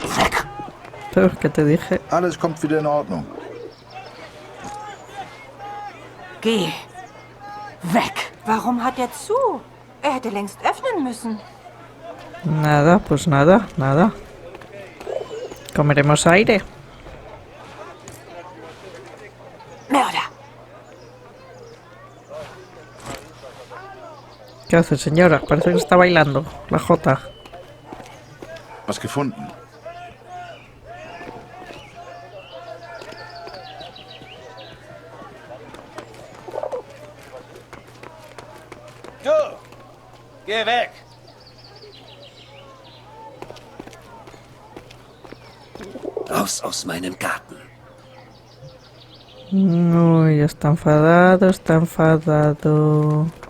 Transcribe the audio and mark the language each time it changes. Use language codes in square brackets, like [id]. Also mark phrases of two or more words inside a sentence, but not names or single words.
[es] Pero que te dije. [de] Alles kommt wieder in Ordnung. Geh. Weg. Warum hat er zu? Er hätte längst öffnen müssen. [es] Nada, pues nada, nada. Comeremos aire. [de] Mörder. [es] ¿Qué hace, señora? Parece que está bailando. La Jota. [de] Was gefunden? Du! Geh weg! Raus aus meinem Garten. [es] Uy, está enfadado, está enfadado.